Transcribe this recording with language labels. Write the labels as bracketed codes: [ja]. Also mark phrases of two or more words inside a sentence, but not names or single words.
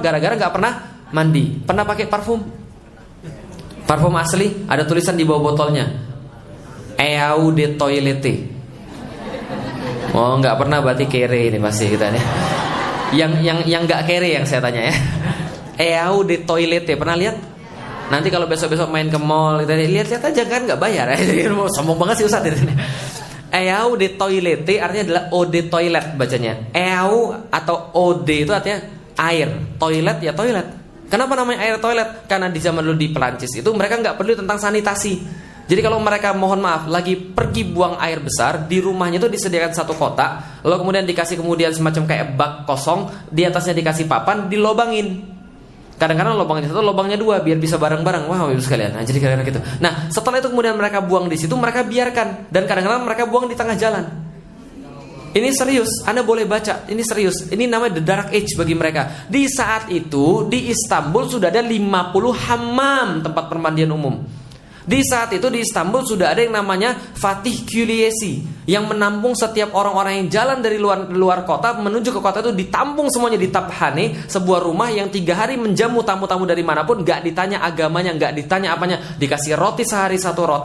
[id] Gara-gara nggak pernah mandi. Pernah pakai parfum? Parfum asli ada tulisan di bawah botolnya, [fr] Eau de Toilette. [id] Oh, nggak pernah berarti kere ini pasti kita nih. Yang nggak kere yang saya tanya ya. [fr] Eau de Toilette [id] pernah lihat? Nanti kalau besok-besok main ke mall, kita lihat-lihat aja kan, nggak bayar. Sombong banget sih Ustaz di sini. [fr] Eau de Toilette [id] artinya adalah [fr] eau de toilet [id] bacanya. Eau atau [fr] eau de [id] itu artinya air, toilet ya toilet. Kenapa namanya air toilet? Karena di zaman dulu di Perancis itu mereka nggak peduli tentang sanitasi. Jadi kalau mereka mohon maaf lagi pergi buang air besar, di rumahnya itu disediakan satu kotak, lalu kemudian dikasih kemudian semacam kayak bak kosong, di atasnya dikasih papan, dilobangin. Kadang-kadang lubangnya satu, lubangnya dua, biar bisa bareng-bareng. Wah, Ibu sekalian. Nah, jadi kadang-kadang gitu. Nah, setelah itu kemudian mereka buang di situ, mereka biarkan, dan kadang-kadang mereka buang di tengah jalan. Ini serius, Anda boleh baca. Ini serius. Ini namanya [en] the dark age [id] bagi mereka. Di saat itu di Istanbul sudah ada 50 hammam, tempat permandian umum. Di saat itu di Istanbul sudah ada yang namanya Fatih Külliyesi yang menampung setiap orang-orang yang jalan dari luar kota menuju ke kota itu, ditampung semuanya di Taphane, sebuah rumah yang 3 hari menjamu tamu-tamu dari manapun, gak ditanya agamanya, gak ditanya apanya, dikasih roti sehari 1 roti.